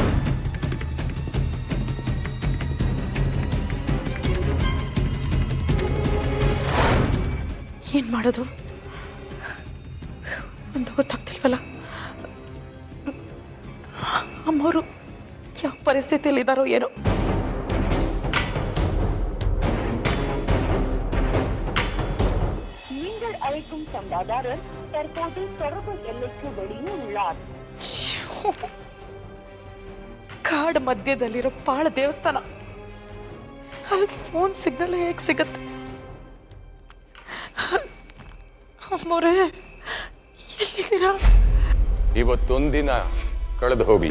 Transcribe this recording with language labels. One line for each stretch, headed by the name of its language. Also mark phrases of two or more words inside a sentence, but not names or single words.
Kannada: ಏನ್ ಮಾಡೋದು ಒಂದು ಗೊತ್ತಾಗ್ತಿಲ್ವಲ್ಲ. ಅಮ್ಮವರು ಯಾವ ಪರಿಸ್ಥಿತಿಯಲ್ಲಿ ಇದ್ದಾರೋ ಏನೋ.
Tamil: நீங்கள் அழைக்கும் சந்தாதாரர் தற்போது தொடர்பு எல்லைக்கு வெளியே உள்ளார்.
Kannada: ಕಾಡು ಮಧ್ಯದಲ್ಲಿರೋ ಪಾಳ ದೇವಸ್ಥಾನ, ಅಲ್ಲಿ ಫೋನ್ ಸಿಗ್ನಲ್ ಹೇಗೆ ಸಿಗತ್ತೆ? ಅಮ್ಮೋರೇ, ಎಲ್ಲಿದ್ದೀರಾ? ಇವತ್ತೊಂದಿನ ಕಳೆದು ಹೋಗ್ಲಿ.